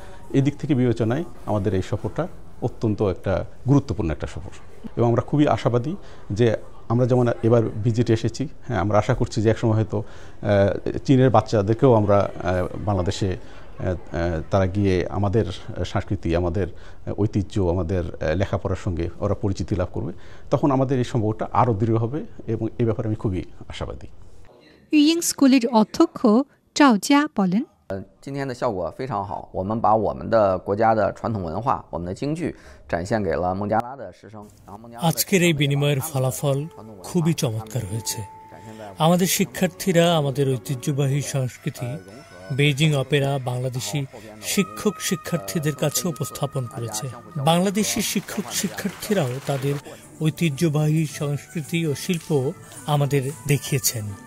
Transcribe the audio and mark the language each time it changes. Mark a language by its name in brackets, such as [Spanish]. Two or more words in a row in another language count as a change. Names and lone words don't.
[Bangla] এদিক থেকে বিবেচনায় আমাদের এই সফরটা অত্যন্ত একটা গুরুত্বপূর্ণ একটা সফর, এবং আমরা খুবই আশাবাদী যে আমরা যেমন এবার ভিজিটে এসেছি, হ্যাঁ, আমরা আশা করছি যে একসময় হয়তো চীনের বাচ্চাদেরকেও আমরা বাংলাদেশে তারা গিয়ে আমাদের সংস্কৃতি, আমাদের ঐতিহ্য, আমাদের লেখাপড়ার সঙ্গে ওরা পরিচিতি লাভ করবে। তখন আমাদের এই সম্পর্কটা আরও দৃঢ় হবে, এবং এই ব্যাপারে আমি খুবই আশাবাদী। ইউইং স্কুলের অধ্যক্ষ চাও জিয়া বলেন, [Chinese] 今天的效果非常好，我们把我们的国家的传统文化，我们的京剧展现给了孟加拉的师生。 [Bangla] আজকের এই বিনিময়ের ফলাফল খুবই চমৎকার হয়েছে। আমাদের শিক্ষার্থীরা আমাদের ঐতিহ্যবাহী সংস্কৃতি বেইজিং অপেরা বাংলাদেশি শিক্ষক শিক্ষার্থীদের কাছে উপস্থাপন করেছে। বাংলাদেশি শিক্ষক শিক্ষার্থীরাও তাদের ঐতিহ্যবাহী সংস্কৃতি ও শিল্প আমাদের দেখিয়েছেন।